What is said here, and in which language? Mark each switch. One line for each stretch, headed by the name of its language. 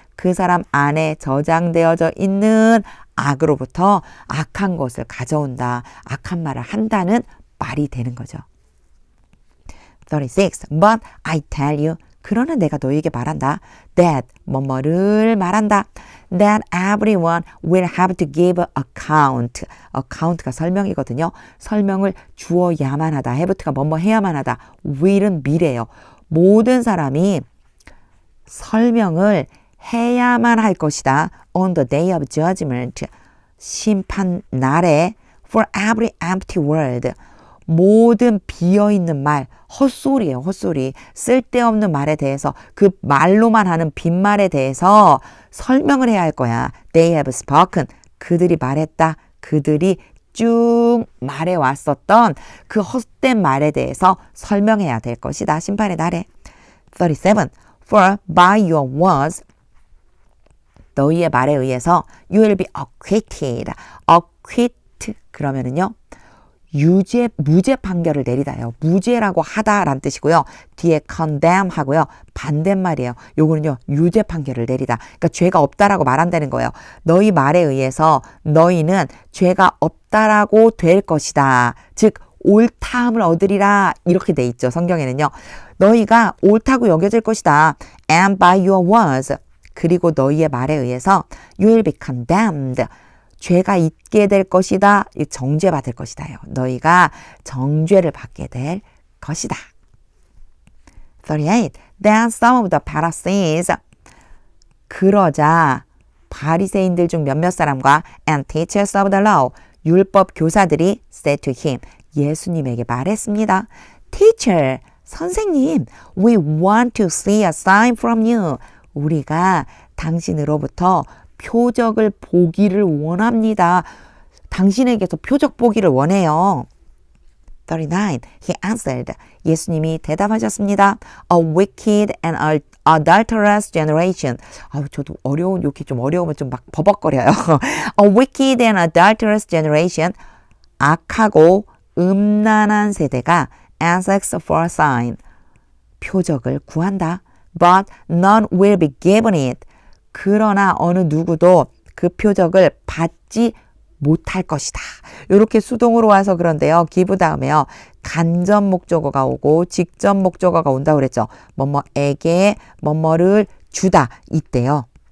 Korean: 그 사람 안에 저장되어져 있는 악으로부터 악한 것을 가져온다. 악한 말을 한다는 말이 되는 거죠.
English: 36. But I tell you.
Korean: 그러나 내가 너에게 말한다. That 뭐뭐를 말한다.
English: That everyone will have to give account.
Korean: account가 설명이거든요. 설명을 주어야만 하다. have가 뭐뭐 해야만 하다. will은 미래예요. 모든 사람이 설명을 해야만 할 것이다.
English: On the day of judgment.
Korean: 심판 날에
English: for every empty word.
Korean: 모든 비어있는 말, 헛소리예요. 헛소리. 쓸데없는 말에 대해서 그 말로만 하는 빈말에 대해서 설명을 해야 할 거야.
English: They have spoken.
Korean: 그들이 말했다. 그들이 쭉 말해왔었던 그 헛된 말에 대해서 설명해야 될 것이다. 심판의 날에. 37.
English: For by your words
Korean: 너희의 말에 의해서
English: you will be acquitted.
Korean: acquit 그러면은요. 무죄 판결을 내리다요. 무죄라고 하다라는 뜻이고요. 뒤에 condemn 하고요. 반대말이에요. 요거는요. 유죄 판결을 내리다. 그러니까 죄가 없다라고 말한다는 거예요. 너희 말에 의해서 너희는 죄가 없다라고 될 것이다. 즉 옳다함을 얻으리라 이렇게 돼 있죠. 성경에는요. 너희가 옳다고 여겨질 것이다.
English: And by your words.
Korean: 그리고 너희의 말에 의해서
English: you will be condemned.
Korean: 죄가 있게 될 것이다. 정죄받을 것이다요. 너희가 정죄를 받게 될 것이다. 38.
English: Then some of the Pharisees.
Korean: 그러자 바리새인들 중 몇몇 사람과
English: and teachers of the law.
Korean: 율법 교사들이
English: said to him.
Korean: 예수님에게 말했습니다.
English: Teacher, 선생님, we want to see a sign from you.
Korean: 우리가 당신으로부터 표적을 보기를 원합니다. 당신에게서 표적 보기를 원해요.
English: 39. He answered.
Korean: 예수님이 대답하셨습니다.
English: A wicked and adulterous generation.
Korean: 저도 이렇게 좀 어려우면 좀 막 버벅거려요.
English: A wicked and adulterous generation.
Korean: 악하고 음란한 세대가
English: asks for a sign.
Korean: 표적을 구한다.
English: But none will be given it.
Korean: 그러나 어느 누구도 그 표적을 받지 못할 것이다. 이렇게 수동으로 와서 그런데요. give 다음에요. 간접 목적어가 오고 직접 목적어가 온다고 그랬죠. 뭐뭐에게 뭐뭐를 주다. 이때요.